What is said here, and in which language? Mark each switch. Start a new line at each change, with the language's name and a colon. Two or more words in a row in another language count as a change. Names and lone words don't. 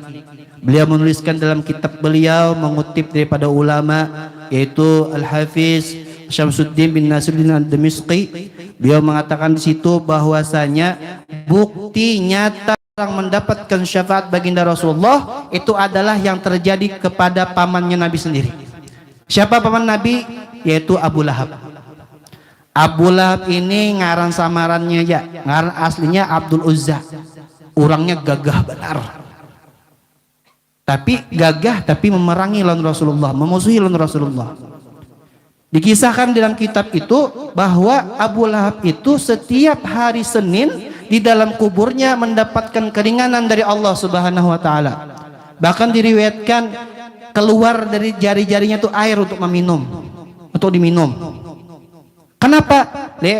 Indonesian: Beliau menuliskan dalam kitab beliau mengutip daripada ulama yaitu Al-Hafiz Syamsuddin bin Nasiruddin Ad-Dimishqi. Beliau mengatakan di situ bahwasanya bukti nyata orang mendapatkan syafaat baginda Rasulullah itu adalah yang terjadi kepada pamannya Nabi sendiri. Siapa paman Nabi? Yaitu Abu Lahab.
Banjar: Abu Lahab ini ngaran samarannya ya, ngaran aslinya Abdul Uzza. Orangnya gagah benar. Tapi gagah tapi memerangi lawan Rasulullah, memusuhi lawan Rasulullah.
Indonesian: Dikisahkan dalam kitab itu bahwa Abu Lahab itu setiap hari Senin di dalam kuburnya mendapatkan keringanan dari Allah
Arabic: سبحانه وتعالى.
Indonesian: Bahkan diriwayatkan keluar dari jari-jarinya itu air untuk meminum, untuk diminum. Kenapa?